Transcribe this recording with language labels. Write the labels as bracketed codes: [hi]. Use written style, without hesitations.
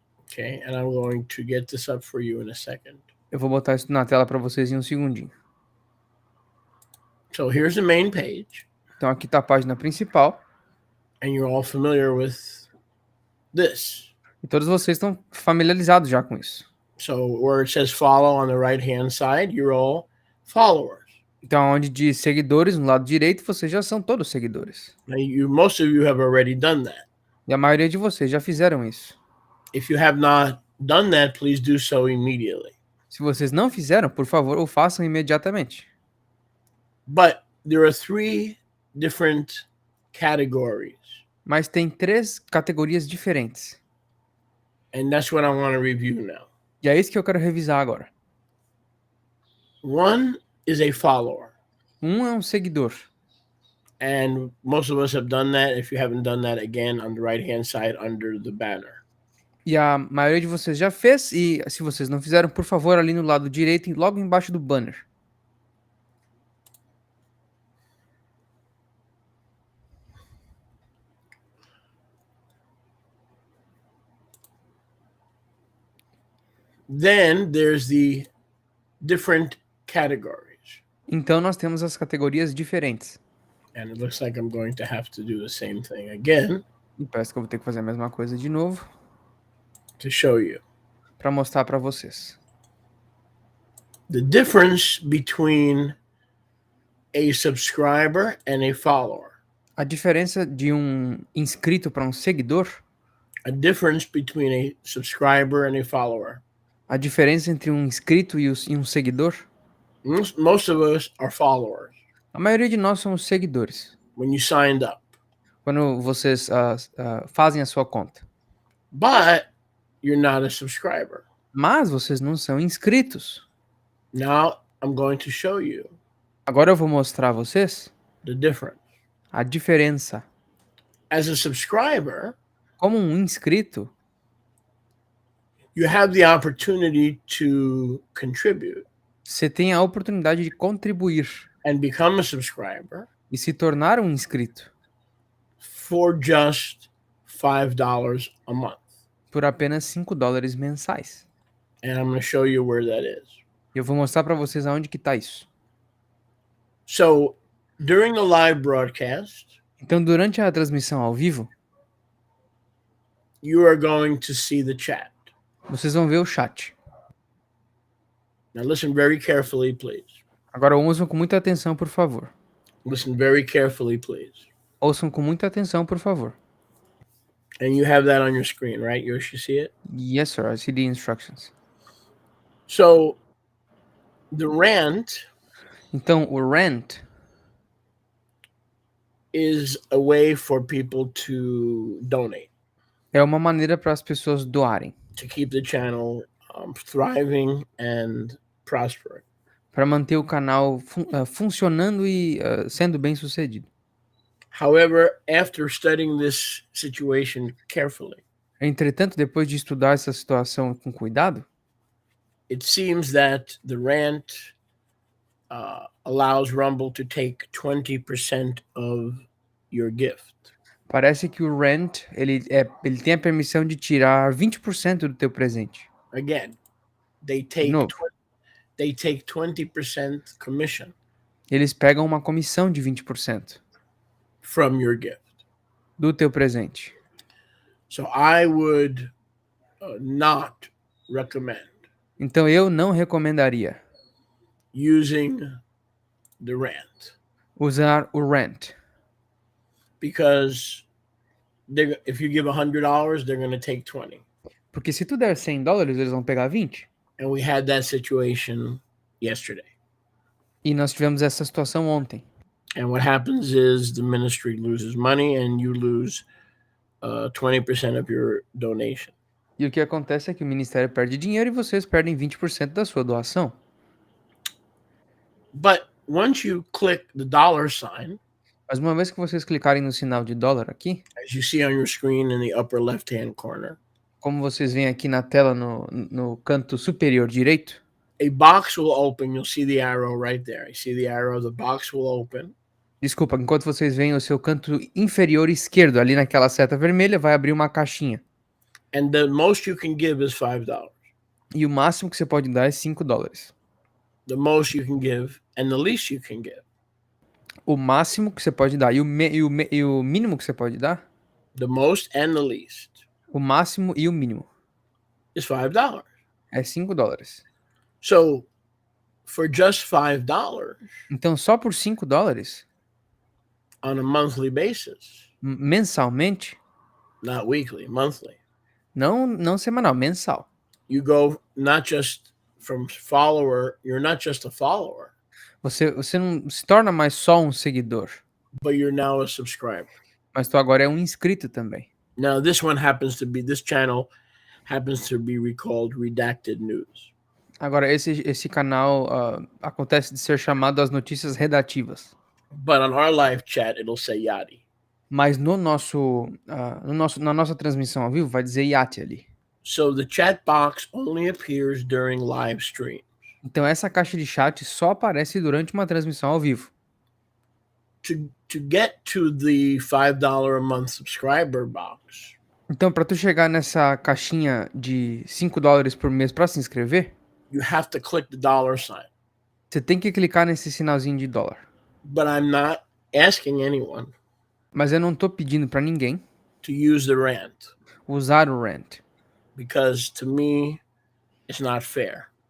[en] Okay, and I'm going to get this up for you in a second. [pt] Eu vou botar isso na tela para vocês em um segundinho. [en] So here's the main page, [pt] Então aqui está a página principal. [en] and you're all familiar with this. [pt] E todos vocês estão familiarizados já com isso. [en] So where it says follow on the right-hand side, you're all followers. [pt] Então, onde diz seguidores no lado direito, vocês já são todos seguidores. [en] Now, most of you have already done that. [pt] E a maioria de vocês já fizeram isso. [en] If you have not done that, please do so immediately. [pt] Se vocês não fizeram, por favor, o façam imediatamente. [en] But there are 3 different categories, [pt] Mas tem 3 categorias diferentes. [en] and that's what I want to review now. [pt] E é isso que eu quero revisar agora. [en] One is a follower, [pt] Um é um seguidor. [en] and most of us have done that. If you haven't done that, again, on the right-hand side under the banner. [pt] E a maioria de vocês já fez. E se vocês não fizeram, por favor, ali no lado direito, logo embaixo do banner. [en] Then there's the different categories. [pt] Então, nós temos as categorias diferentes. [en] And it looks like I'm going to have to do the same thing again [pt] E parece que eu vou ter que fazer a mesma coisa de novo [en] to show you. [pt] para mostrar para vocês. [en] The difference between a subscriber and a follower. [pt] A diferença de um inscrito para um seguidor, [en] A difference between a subscriber and a follower. [pt] a diferença entre um inscrito e um seguidor, [en] Most of us are followers [pt] a maioria de nós somos seguidores. [en] when you signed up. [pt] Quando vocês fazem a sua conta. [en] But you're not a subscriber. [pt] Mas vocês não são inscritos. [en] Now I'm going to show you [pt] Agora eu vou mostrar a vocês [en] the difference. [pt] a diferença. [en] As a subscriber, [pt] Como um inscrito, [en] you have the opportunity to contribute [pt] você tem a oportunidade de contribuir [en] and become a subscriber [pt] e se tornar um inscrito [en] for just $5 a month. [pt] por apenas $5 mensais. [en] And I'm going to show you where that is. [pt] Eu vou mostrar para vocês aonde que tá isso. [en] So during the live broadcast, [pt] Então, durante a transmissão ao vivo, [en] you are going to see the chat. [pt] vocês vão ver o chat. [en] Now listen very carefully, please. [pt] Agora ouçam com muita atenção, por favor. [en] Listen very carefully, please. [pt] Ouçam com muita atenção, por favor. [en] And you have that on your screen, right? You see it? Yes, sir. I see the instructions. So the rant [pt] Então, o rent [en] is a way for people to donate, [pt] é uma maneira para as pessoas doarem, [en] to keep the channel thriving and prospering. [pt] para manter o canal funcionando e sendo bem sucedido. [en] However, after studying this situation carefully, [pt] Entretanto, depois de estudar essa situação com cuidado, [en] it seems that the rant allows Rumble to take 20% of your gift. [pt] parece que o rent ele tem a permissão de tirar 20% do teu presente. [en] Again, they take No. 20% commission [pt] Eles pegam uma comissão de 20% [en] from your gift. [pt] do teu presente. [en] So I would not recommend [pt] Então eu não recomendaria [en] using the rant, [pt] usar o rent, [en] because if you give $100, they're going to take 20. [pt] porque se tu der $100, eles vão pegar 20. [en] And we had that situation yesterday. [pt] E nós tivemos essa situação ontem. [en] And what happens is the ministry loses money and you lose 20% of your donation. [pt] E o que acontece é que o ministério perde dinheiro e vocês perdem 20% da sua doação. [en] But once you click the dollar sign, [pt] Mas uma vez que vocês clicarem no sinal de dólar aqui, [en] as you see on your screen in the upper left-hand corner, [pt] como vocês veem aqui na tela no canto superior direito, [en] a box will open. You'll see the arrow right there. You see the arrow, the box will open. [pt] Desculpa, enquanto vocês veem o seu canto inferior esquerdo, ali naquela seta vermelha, vai abrir uma caixinha. [en] And the most you can give is $5. [pt] E o máximo que você pode dar é $5. [en] The most you can give and the least you can give. [pt] O máximo que você pode dar e o mínimo que você pode dar? [en] The most and the least [pt] O máximo e o mínimo [en] is $5. [pt] é $5. [en] So for just $5 [pt] Então, só por $5, [en] on a monthly basis, [pt] mensalmente, [en] not weekly, monthly, [pt] não semanal, mensal, [en] you go not just from follower, you're not just a follower, [pt] você não se torna mais só um seguidor, [en] but you're now a subscriber. [pt] mas tu agora é um inscrito também. [en] Now, this channel happens to be recalled Redacted News. [pt] Agora, esse canal acontece de ser chamado as notícias redativas. [en] But on our live chat, it'll say YATI. [pt] Mas na nossa transmissão ao vivo vai dizer YATI ali. [en] So the chat box only appears during live stream. [pt] Então essa caixa de chat só aparece durante uma transmissão ao vivo. [en] To get to the $5 a month subscriber box, [pt] Então, para tu chegar nessa caixinha de $5 por mês para se inscrever, [en] you have to click the dollar sign. [pt] você tem que clicar nesse sinalzinho de dólar. [en] But I'm not asking anyone [pt] Mas eu não tô pedindo para ninguém [en] to use the rant, [pt] usar o rent, [en] because to me, it's not fair.